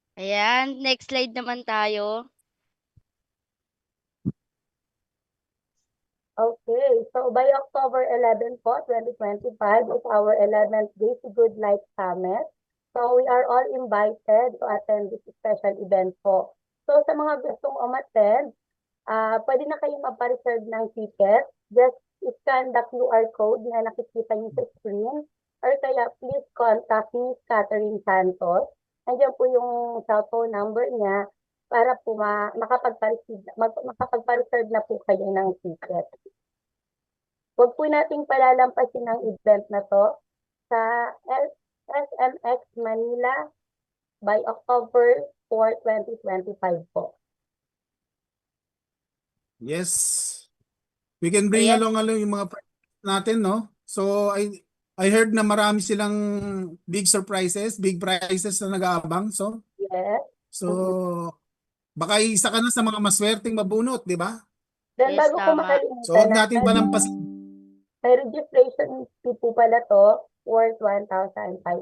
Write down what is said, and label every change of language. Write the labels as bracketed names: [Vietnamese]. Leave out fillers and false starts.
[Filipino] Ayan, next slide naman tayo. [English] Okay, so by October 11 po, 2025 is our 11th Day to Good Life Summit. So we are all invited to attend this special event po. [Filipino] So sa mga gustong umattend, pwede na kayong magpa-reserve ng ticket. [English] Just scan the QR code [Filipino] na nakikita niyo sa [English] screen. Or kaya please contact Miss Catherine Santos. [Filipino] Nandiyan po yung cellphone number niya para po makapagpa-reserve na po kayo ng ticket. Huwag po nating palalampasin ang event na to sa SMX Manila by October 4, 2025 po. [English] Yes. We can bring [Filipino] Ayan. along yung mga friends natin, no? [English] So I heard [Filipino] na marami silang big surprises, big prizes na nag-aabang. [English] Yes. [Filipino] So baka isa ka na sa mga maswerteng mabunot, di ba? [English] Then Yes, [Filipino] bago ko tama. makalimutan, So huwag natin palampasin. may registration fee po pala to worth 1,500.